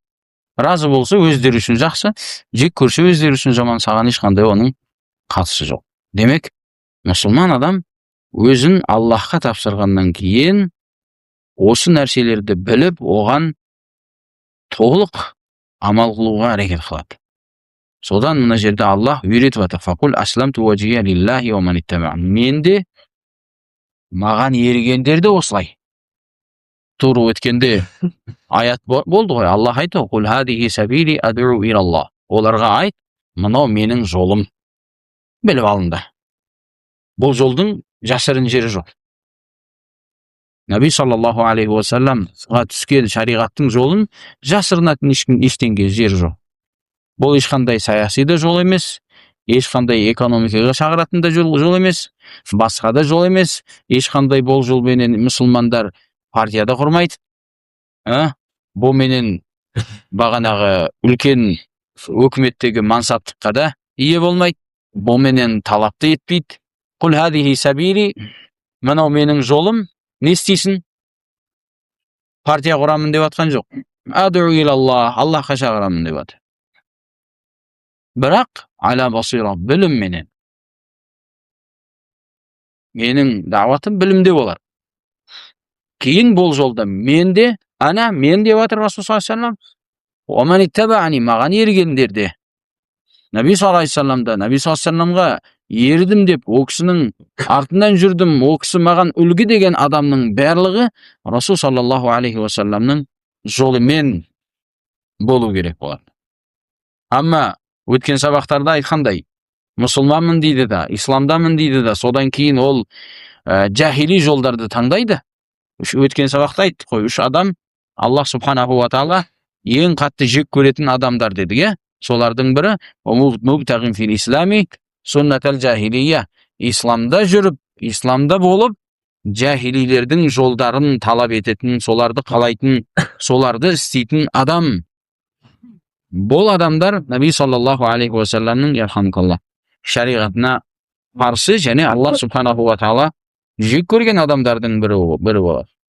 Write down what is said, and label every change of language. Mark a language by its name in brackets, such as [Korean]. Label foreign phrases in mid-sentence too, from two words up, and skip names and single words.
[Kazakh] Разы болса өздері үшін жақсы, жек көрсе өздері үшін жаман, саған ешқандай оның қатысы жоқ. Демек, мұсылман адам өзін Аллахқа тапсырғаннан кейін осы нәрселерді біліп, оған толық амал қылуға әрекет қылады. Содан мына жерде Аллах үйретіп жатыр. [Arabic] فقل أسلمت وجهي لله ومن اتبعني. [Kazakh] Менде маған ергендер де осылай. Тура өткенде аят болды ғой. Аллах айтты: [Arabic] "قل هذه سبيلي أدعو إلى الله." [Kazakh] Оларға айт, мынау менің жолым. Біліп алыңдар. Бұл жолдың жасырын жері жоқ. Наби [Arabic] صلى الله عليه وسلم [Kazakh] түскен шариғаттың жолын жасырынатын ештеңе жері жоқ. Бұл ешқандай саяси да жол емес, ешқандай экономикаға шағыратын да жол емес, басқа да жол емес, ешқандай бұл жолменен мұсылмандар партияда құрмайды. Бұл менен бағанағы үлкен өкіметтегі мансаптыққа да ие болмайды. Бұл менен талапты етпейді. [Arabic] قل هذه سبيلي, [Kazakh] мынау менің жолым, не істейсің? Партия құрамын деп атқан жоқ. [Arabic] أدعو إلى الله, [Kazakh] Аллахқа шақырамын деп атыр. Бірақ [Arabic] على بصيرة, [Kazakh] білім менен. Менің дағуатым білімде болар. Кейін бұл жолда менде, мен деп атыр Расул [Arabic] صلى الله عليه وسلم. ومن اتبعني, [Kazakh] маған ергендерде. Наби [Arabic] صلى الله عليه وسلم, [Kazakh] Наби [Arabic] صلى الله عليه وسلم [Kazakh] ердім деп, ол кісінің артынан жүрдім, ол кісі маған үлгі деген адамның барлығы Расул [Arabic] صلى الله عليه وسلم [Kazakh] жолымен болу керек болады. Амма өткен сабақтарда айтқандай, мұсылманмын дейді да, исламдамын дейді да, содан кейін ол жахили жолдарды таңдайды. Өткен сабақта айттық қой, 3 адам Аллах [Arabic] سبحانه وتعالى [Kazakh] ең қатты жек көретін адамдар дедік. Солардың бірі [Arabic] مبتغ في الإسلام سنة الجاهلية. [Kazakh] Исламда жүріп, исламда болып, жахилилердің жолдарын талап ететін, соларды қалайтын, соларды істейтін адам. Бұл адамдар Наби [Arabic] صلى الله عليه وسلم [Kazakh] ярхамукаллах шариғатына қарсы және Аллах [Arabic] سبحانه وتعالى [Kazakh] жек көрген адамдардың бірі болады.